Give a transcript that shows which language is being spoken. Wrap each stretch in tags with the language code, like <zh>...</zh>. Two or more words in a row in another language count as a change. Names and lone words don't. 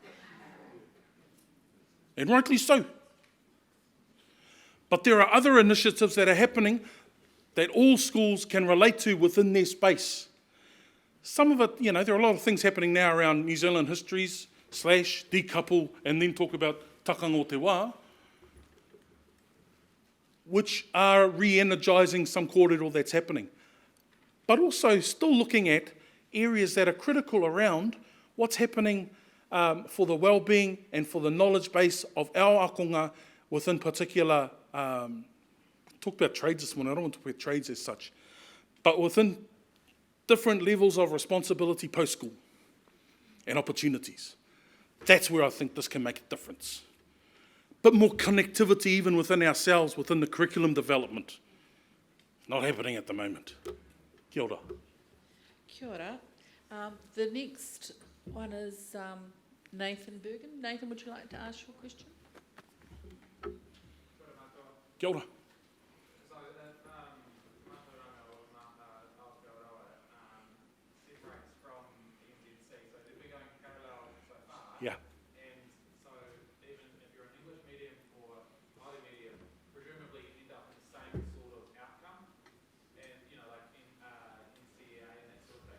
<en>And rightly so. But there are other initiatives that are happening that all schools can relate to within their space. Some of it, there are a lot of things happening now around New Zealand histories, / decouple, and then talk about</en> <mi>takanga o te wā,</mi> <en>which are re-energising some kōrero that's happening. But also still looking at areas that are critical around what's happening for the well-being and for the knowledge base of our ākonga within particular, talk about trades this morning, I don't want to talk about trades as such, but within different levels of responsibility post-school and opportunities. That's where I think this can make a difference. But more connectivity even within ourselves, within the curriculum development. Not happening at the moment.</en> <mi>Kia ora. Kia ora.</mi> <en>The next one is Nathan Bergen. Nathan, would you like to ask your question?</en> <mi>Kia ora.</mi> <en>So that mātauranga or Aotearoa separates from the NZC, so they've been going parallel so far. Yeah. And so even if you're an English medium or Māori-medium, presumably you end up with the same sort of outcome, and like in NCEA and that sort of thing.</en>